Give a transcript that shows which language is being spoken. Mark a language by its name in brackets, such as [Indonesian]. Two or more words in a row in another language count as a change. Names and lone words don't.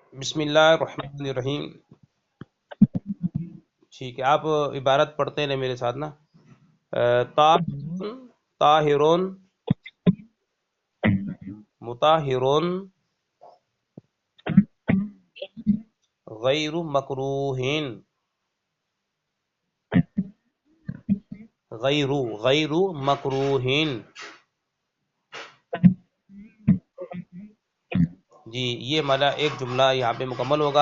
[Arabic] بسم اللہ الرحمن الرحیم. [Urdu] ٹھیک ہے، آپ عبارت پڑھتے رہے میرے ساتھ نا. [Arabic] طاہرون، طاہرون، مطہرون، غیر مکروہین، غیر غیر مکروہین. [Urdu] جی یہ ہمارا ایک جملہ یہاں پہ مکمل ہوگا.